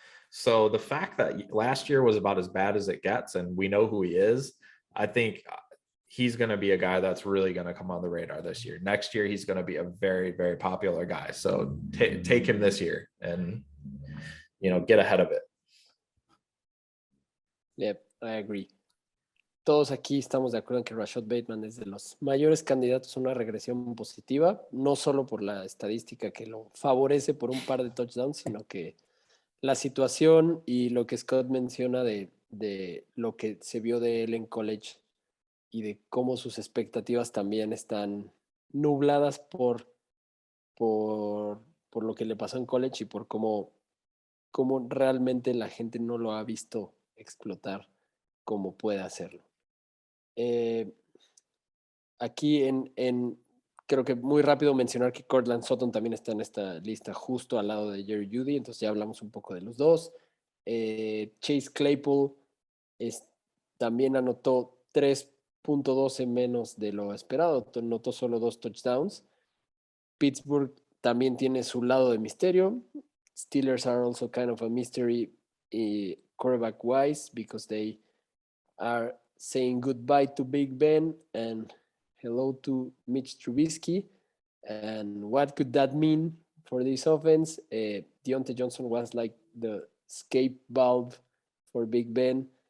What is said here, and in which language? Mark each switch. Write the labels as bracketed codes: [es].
[en] So the fact that last year was about as bad as it gets, and we know who he is, I think he's going to be a guy that's really going to come on the radar this year. Next year, he's going to be a very, very popular guy. So take him this year and, get ahead of it. Yep, I agree. [es] Todos aquí estamos de acuerdo en que Rashad Bateman es de los mayores candidatos a una regresión positiva, no solo por la estadística que lo favorece por un par de touchdowns, sino que la situación y lo que Scott menciona de lo que se vio de él en college y de cómo sus expectativas también están nubladas por lo que le pasó en college y por cómo realmente la gente no lo ha visto explotar como puede hacerlo. Aquí creo que muy rápido mencionar que Courtland Sutton también está en esta lista justo al lado de Jerry Judy, entonces ya hablamos un poco de los dos. Chase Claypool también anotó 3.12 menos de lo esperado, anotó solo 2 touchdowns. Pittsburgh también tiene su lado de misterio. [en] Steelers are also kind of a mystery quarterback wise because they are saying goodbye to Big Ben and hello to Mitch Trubisky. And what could that mean for this offense? Deontay Johnson was like the escape valve for Big Ben.